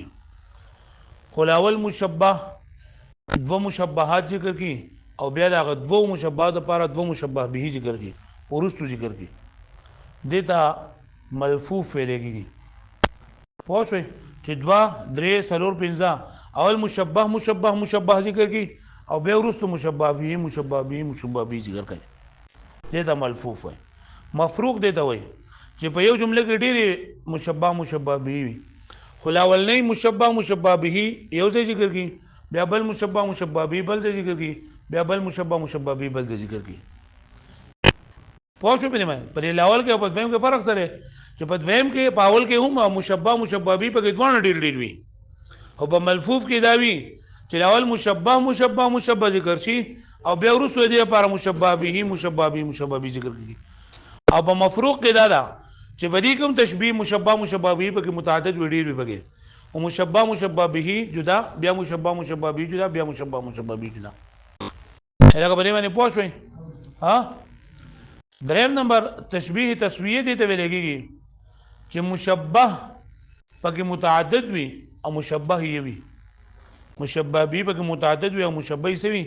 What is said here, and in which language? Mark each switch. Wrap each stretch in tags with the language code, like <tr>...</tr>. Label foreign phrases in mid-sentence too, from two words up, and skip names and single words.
<ps>خو اول مشبه دو مشبهات ذکر کی او بیا دغه دو مشبهات لپاره دو مشبه به ذکر کی ورستو ذکر کی دیتا ملفوف ویل کېږي. پوه شئ چې دوا درې څلور پنځه اول مشبه مشبه مشبه ذکر کی او بیا ورستو مشبه به مشبه به مشبه به ذکر کوي، دیتا ملفوف وای. مفروق دیتا وای چې په یو جمله کې ډېری مشبه مشبه به وي، خو اولنی مشبه مشبه به یو ځای ذکر کی، بیا بل مشبه مشبه به بل ځای ذکر کی، بیا بل مشبه مشبه به بل ځای ذکر کی. پوه شو په دې باندې په اول کې او په دویم کې فرق سره چې په دویم کې په اول کې هم مشبه مشبه به په کې دوه ډېر ډېر وي، او په ملفوف کې دا وي چې اول مشبه مشبه مشبه ذکر شي او بیا وروسته دې لپاره مشبه به مشبه به مشبه به ذکر کیږي. او په مفروق کې دا ده چې په دې کوم تشبیه مشبه مشبه به په کې متعدد وړي وي پکې، او مشبه مشبه به جدا، بیا مشبه مشبه به جدا، بیا مشبه مشبه به جدا. هغه په دې باندې پوه شئ. ها دریم نمبر تشبیه تسویه دي ته ویل کېږي چې مشبه پکې متعدد وي او مشبه یې وي. مشبه به پکې متعدد وي او مشبه یې وي.</ps>